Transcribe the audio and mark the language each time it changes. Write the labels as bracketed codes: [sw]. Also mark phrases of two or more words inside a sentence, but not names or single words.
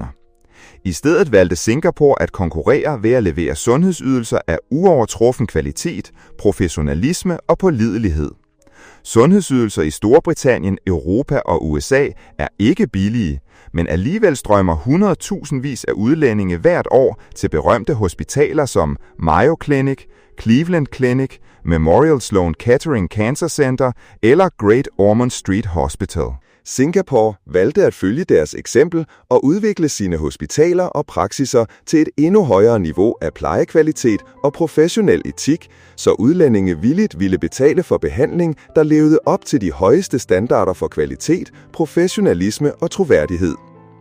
[da] I stedet valgte Singapore at konkurrere ved at levere sundhedsydelser af uovertruffen kvalitet, professionalisme og pålidelighed. Sundhedsydelser i Storbritannien, Europa og USA er ikke billige, men alligevel strømmer 100.000vis af udlændinge hvert år til berømte hospitaler som Mayo Clinic, Cleveland Clinic, Memorial Sloan Kettering Cancer Center eller Great Ormond Street Hospital. Singapore valgte at følge deres eksempel og udvikle sine hospitaler og praksiser til et endnu højere niveau af plejekvalitet og professionel etik, så udlændinge villigt ville betale for behandling, der levede op til de højeste standarder for kvalitet, professionalisme og troværdighed.